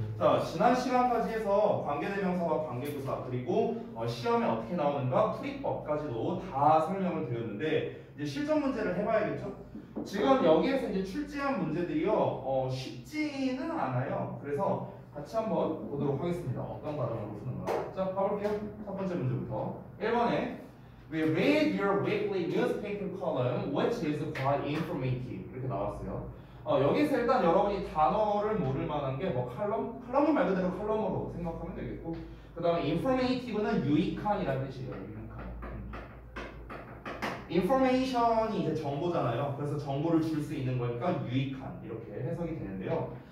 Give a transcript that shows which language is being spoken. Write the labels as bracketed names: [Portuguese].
[Korean] 자, 지난 시간까지 해서 관계대명사와 관계부사 그리고 시험에 어떻게 나오는가 풀이법까지도 다 설명을 드렸는데 이제 실전 문제를 해봐야겠죠? 지금 여기에서 이제 출제한 문제들이요 쉽지는 않아요. 그래서 같이 한번 보도록 하겠습니다. 어떤 과정으로 푸는가. 자, 가볼게요. 첫 번째 문제부터 1번에 [English] We read your weekly newspaper column, which is quite informative. [Korean] 이렇게 나왔어요. 여기서 일단 여러분이 단어를 모를 만한 게 뭐 칼럼은 말 그대로 칼럼으로 생각하면 되겠고, 그 다음에 informative는 유익한이라는 뜻이에요. 유익한. information이 이제 정보잖아요. 그래서 정보를 줄 수 있는 거니까 유익한 이렇게 해석이 되는데요.